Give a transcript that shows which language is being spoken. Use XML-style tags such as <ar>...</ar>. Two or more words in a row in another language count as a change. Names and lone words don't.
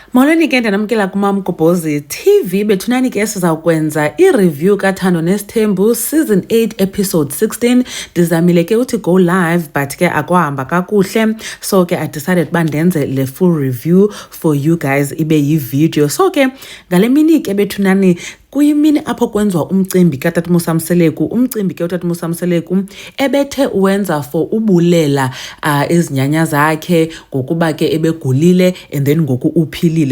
<xh>Molweni ke ndanamkela kuMamgobhozi TV. Bethunani ke sizawukwenza i-review kaThando Nesithembu season 8 episode 16. Ndizamile ke uthi</xh> <en>go live</en> <xh>but ke akwahamba kakuhle, so ke</xh> <en>I decided</en> <xh>uba ndenze le</xh> <en>full review for you guys</en> <xh>ibe yi-video. So ke ngale mini ke bethunani kuyimini apho kwenziwa umcimbi kaTata Musamseleku. Umcimbi ke uTata Musamseleku ebethe uwenza for ubulela izinyanya zakhe ngokuba ke ebegulile</xh> <en>and then</en> <xh>ngoku uphilile.</xh>